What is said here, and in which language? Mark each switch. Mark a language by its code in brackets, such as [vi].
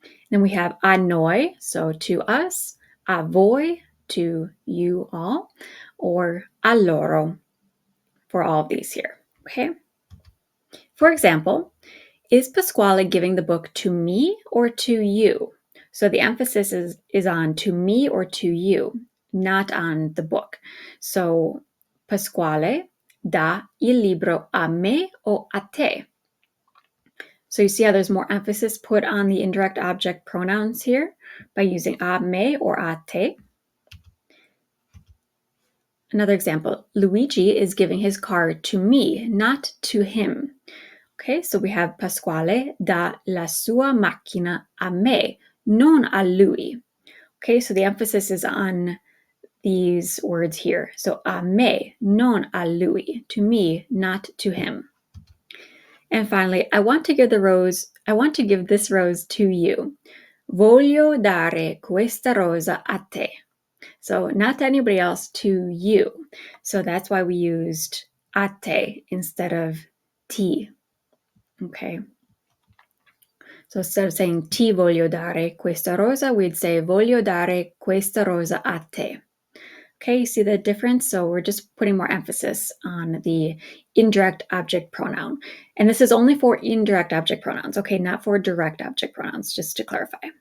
[en] Then we have a noi, so to us, a voi, to you all, or a loro for all of these here, okay? For example, is Pasquale giving the book to me or to you? So the emphasis is on to me or to you, not on the book. [it] So Pasquale dà il libro a me o a te? [en] So you see how there's more emphasis put on the indirect object pronouns here by using a me or a te. Another example, Luigi is giving his car to me, not to him. Okay, so we have [it] Pasquale dà la sua macchina a me, non a lui. [en] Okay, so the emphasis is on these words here. So [it] a me, non a lui, [en] to me, not to him. And finally, I want to give this rose to you. [it] Voglio dare questa rosa a te. [en] So not to anybody else, to you. So that's why we used a te instead of ti. Okay. So instead of saying [it] ti voglio dare questa rosa, [en] we'd say [it] voglio dare questa rosa a te. [en] Okay, see the difference? So we're just putting more emphasis on the indirect object pronoun. And this is only for indirect object pronouns, okay, not for direct object pronouns, just to clarify.